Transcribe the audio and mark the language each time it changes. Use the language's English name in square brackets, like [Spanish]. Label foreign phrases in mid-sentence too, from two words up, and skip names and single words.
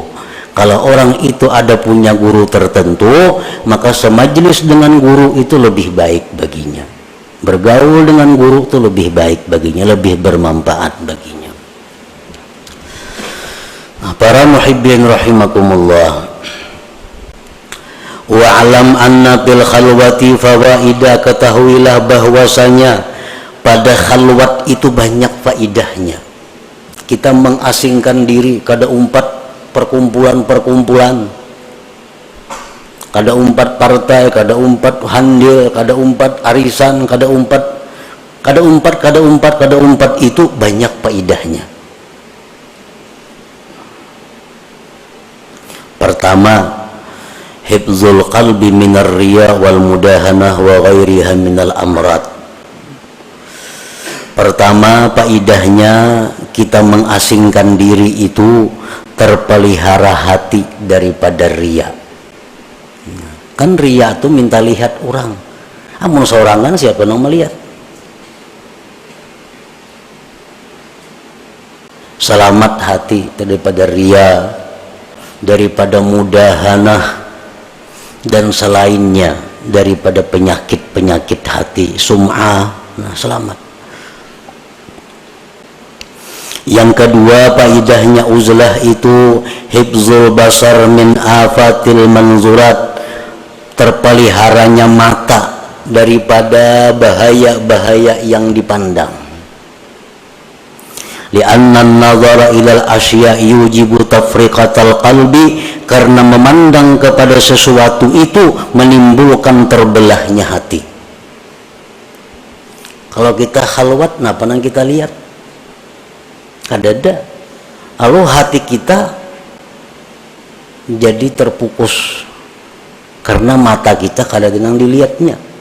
[Indonesian] Kalau orang itu ada punya guru tertentu, maka semajlis dengan guru itu lebih baik baginya. Bergaul dengan guru itu lebih baik baginya, lebih bermanfaat baginya. Nah, para [Arabic] محبين رحمكم الله. واعلم أن في الخلوة فوائد, [Indonesian] ketahuilah bahwasanya pada khalwat itu banyak faidahnya. Kita mengasingkan diri, [Banjar] kada umpat [Indonesian] perkumpulan-perkumpulan, [Banjar] kada umpat [Indonesian] partai, [Banjar] kada umpat [Indonesian] handil, [Banjar] kada umpat [Indonesian] arisan, [Banjar] kada umpat [Indonesian] itu banyak faedahnya. [Arabic] Pertama, حفظ القلب من الرياء والمداهنة وغيرها من الأمراض. [Indonesian] Pertama, faedahnya kita mengasingkan diri itu terpelihara hati daripada riya. Kan riya itu minta lihat orang. Amun seorangan siapa yang melihat? Selamat hati daripada riya, daripada mudahanah dan selainnya daripada penyakit-penyakit hati, sum'ah. Nah, selamat. Yang kedua, faedahnya uzlah itu [Arabic] حفظ البصر من آفات المنظورات, [Indonesian] terpeliharanya mata daripada bahaya-bahaya yang dipandang. [Arabic] لأن النظر إلى الأشياء يوجب تفرقة القلب, [Indonesian] karena memandang kepada sesuatu itu menimbulkan terbelahnya hati. Kalau kita khalwat, apa yang kita lihat? Kadada, lalu hati kita jadi terpukus karena mata kita kadang-kadang dilihatnya.